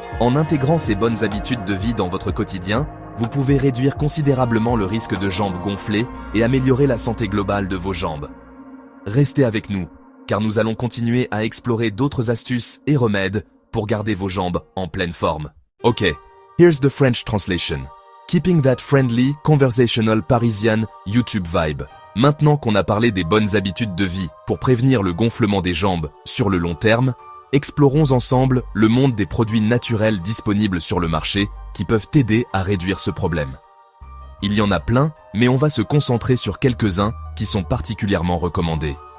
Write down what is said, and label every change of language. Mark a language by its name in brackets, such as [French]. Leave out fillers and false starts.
[French] En intégrant ces bonnes habitudes de vie dans votre quotidien, vous pouvez réduire considérablement le risque de jambes gonflées et améliorer la santé globale de vos jambes. Restez avec nous, car nous allons continuer à explorer d'autres astuces et remèdes pour garder vos jambes en pleine forme. [English] Ok, here's the French translation. Keeping that friendly, conversational Parisian YouTube vibe. [French] Maintenant qu'on a parlé des bonnes habitudes de vie pour prévenir le gonflement des jambes sur le long terme, explorons ensemble le monde des produits naturels disponibles sur le marché qui peuvent t'aider à réduire ce problème. Il y en a plein, mais on va se concentrer sur quelques-uns qui sont particulièrement recommandés.